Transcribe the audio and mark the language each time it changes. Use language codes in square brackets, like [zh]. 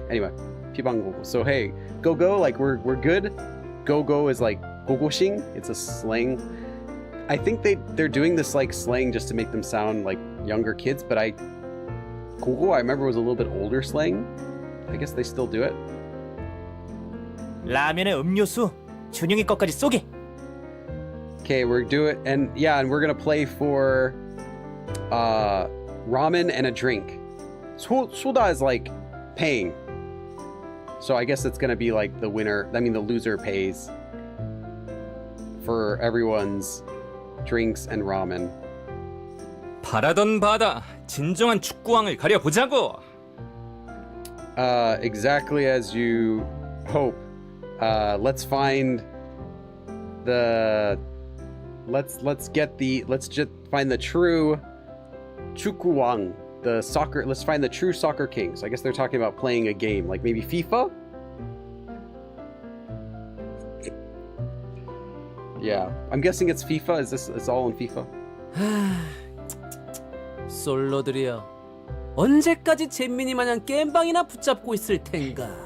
[en] Anyway, pibang gogo. So hey, go, like we're good. Go is like gogoshing. It's a slang. I think they're doing this like slang just to make them sound like younger kids, but gogo I remember was a little bit older slang. I guess they still do it. [ko] 라면에 음료수 준영이 거까지 쏘게. [en] Okay, we're doing and we're gonna play for ramen and a drink. Soda is like paying. So I guess it's gonna be like the loser pays for everyone's drinks and ramen. [ko] 바라던 바다 진정한 축구왕을 가려보자고. [en] Exactly as you hope. Let's just find the true 축구왕, the soccer. Let's find the true soccer kings. I guess they're talking about playing a game, like maybe FIFA. Yeah, I'm guessing it's FIFA. It's all in FIFA? [ko] 솔로들이여, 언제까지 잼민이 마냥 겜방이나 붙잡고 있을 텐가?